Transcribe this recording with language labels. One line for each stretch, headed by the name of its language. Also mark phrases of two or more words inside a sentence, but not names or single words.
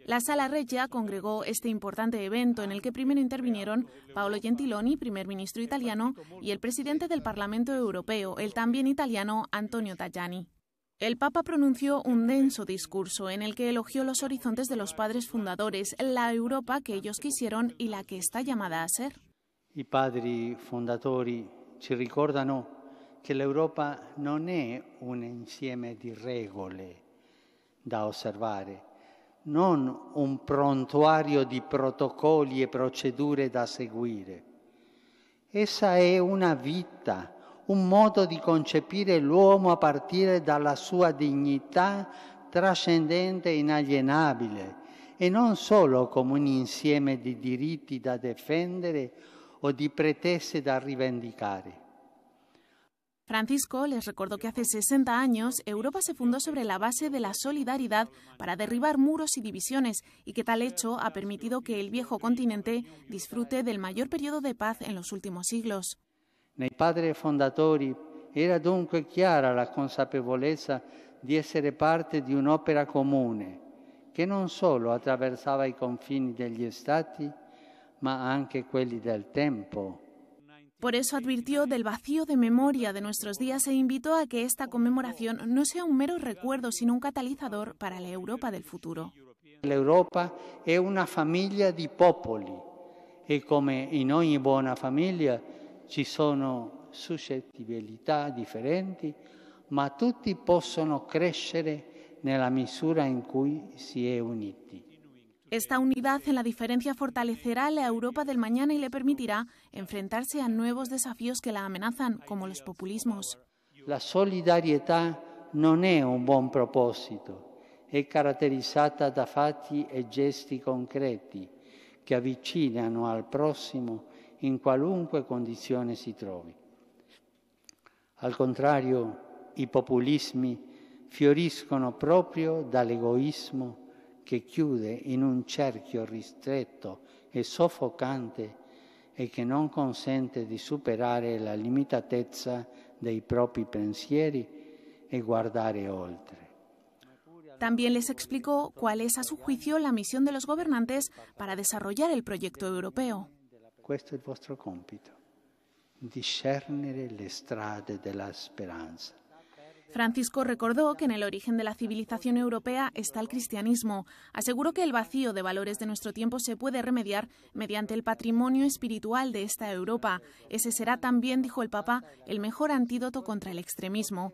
Spanish: La Sala Regia congregó este importante evento en el que primero intervinieron Paolo Gentiloni, primer ministro italiano, y el presidente del Parlamento Europeo, el también italiano Antonio Tajani. El Papa pronunció un denso discurso en el que elogió los horizontes de los padres fundadores, la Europa que ellos quisieron y la que está llamada a ser.
Italian: I padri fondatori ci ricordano che l'Europa non è un insieme di regole da osservare, non un prontuario di protocolli e procedure da seguire. Essa è una vita, un modo di concepire l'uomo a partire dalla sua dignità trascendente e inalienabile, e non solo come un insieme di diritti da difendere o di pretese da rivendicare.
Spanish: Francisco les recordó que hace 60 años Europa se fundó sobre la base de la solidaridad para derribar muros y divisiones y que tal hecho ha permitido que el viejo continente disfrute del mayor periodo de paz en los últimos siglos.
Italian: Nei padri fondatori era dunque chiara la consapevolezza di essere parte di un'opera comune che non solo attraversava i confini degli stati, ma anche quelli del tempo.
Spanish: Por eso advirtió del vacío de memoria de nuestros días e invitó a que esta conmemoración no sea un mero recuerdo, sino un catalizador para la Europa del futuro.
Italian: L'Europa è una famiglia di popoli e come in ogni buona famiglia ci sono suscettibilità differenti, ma tutti possono crescere nella misura in cui si è uniti.
Spanish: Esta unidad en la diferencia fortalecerá la Europa del mañana y le permitirá enfrentarse a nuevos desafíos que la amenazan, como los populismos.
Italian: La solidarietà non è un buon proposito, è caratterizzata da fatti e gesti concreti che avvicinano al prossimo in qualunque condizione si trovi. Al contrario, i populismi fioriscono proprio dall'egoismo che chiude in un cerchio ristretto e soffocante e che non consente di superare la limitatezza dei propri pensieri e guardare oltre.
Spanish: También les explicó cuál es, a su juicio, la misión de los gobernantes para desarrollar el proyecto europeo.
Italian: Questo è il vostro compito, discernere le strade della speranza.
Spanish: Francisco recordó que en el origen de la civilización europea está el cristianismo. Aseguró que el vacío de valores de nuestro tiempo se puede remediar mediante el patrimonio espiritual de esta Europa. Ese será también, dijo el Papa, el mejor antídoto contra el extremismo.